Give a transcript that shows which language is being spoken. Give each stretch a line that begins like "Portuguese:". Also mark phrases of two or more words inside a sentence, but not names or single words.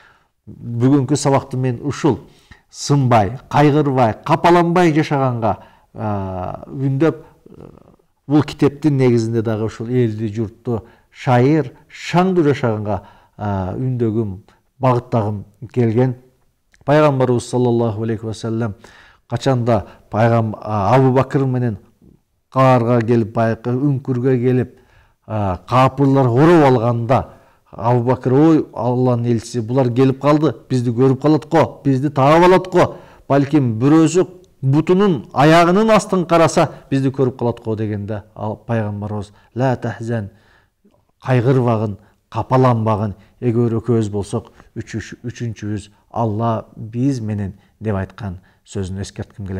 Kyrgyz: Бүгүнкү сабакты мен ушул сынбай, кайгырбай, капаланбай жашаганга үндөп, бул китептин негизинде дагы ушул элди журтту шайыр, шаңдуу жашаганга үндөгүм, багыттагым келген. Пайгамбарыбыз
Arabic: صلى الله عليه وسلم
Kyrgyz: качанда Абу Бакыр менен каарга келип, үңкүргө келип, капырлар ороп алганда, Абу Бакыр, ой, Алланын элчиси, булар келип калды, бизди көрүп калат го, бизди таап алат го. Балким бирөөсү бутунун аягынын астын караса, бизди көрүп калат го дегенде, пайгамбарыбыз
Arabic: لا تحزن,
Kyrgyz: кайгырбагын, капаланбагын, эгер экөөбүз болсок, үчүнчүбүз Алла биз менен деп айткан сөзүн эскертким келет.